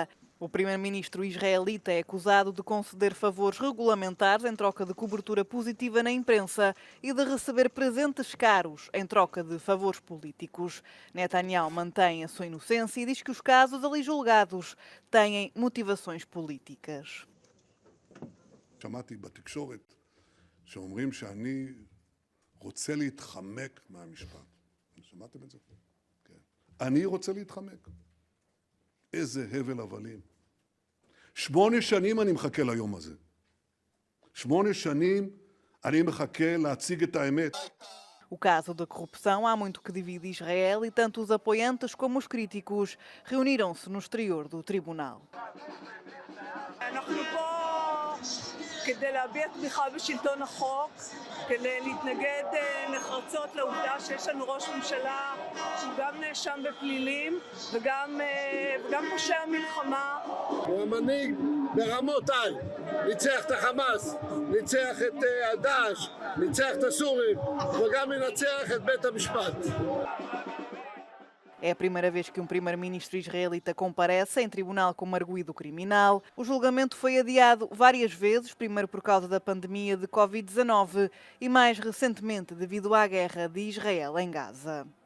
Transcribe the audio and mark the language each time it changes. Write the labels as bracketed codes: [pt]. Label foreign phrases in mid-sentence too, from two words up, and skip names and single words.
[pt] O primeiro-ministro israelita é acusado de conceder favores regulamentares em troca de cobertura positiva na imprensa e de receber presentes caros em troca de favores políticos. Netanyahu mantém a sua inocência e diz que os casos ali julgados têm motivações políticas. [he] שמעתי בתקשורת שאומרים שאני רוצה להתחמק מהמשפט. שמעתם את זה? כן. אני רוצה להתחמק. איזה הבל הבלים. 8 שנים אני מחכה ליום הזה. 8 שנים אני מחכה להציג את האמת. [pt] O caso da corrupção há muito que divide Israel e tanto os apoiantes como os críticos reuniram-se no exterior do tribunal. [he] כדי להביע תמיכה בשלטון החוק, כדי להתנגד נחרצות לעובדה שיש לנו ראש ממשלה שהוא גם נאשם בפלילים וגם פושע מלחמה. הוא המנהיג ברמות על, ניצח את החמאס, ניצח את הדאעש, ניצח את הסורים וגם ינצח את בית המשפט. [pt] É a primeira vez que um primeiro-ministro israelita comparece em tribunal como arguido criminal. O julgamento foi adiado várias vezes, primeiro por causa da pandemia de Covid-19 e mais recentemente devido à guerra de Israel em Gaza.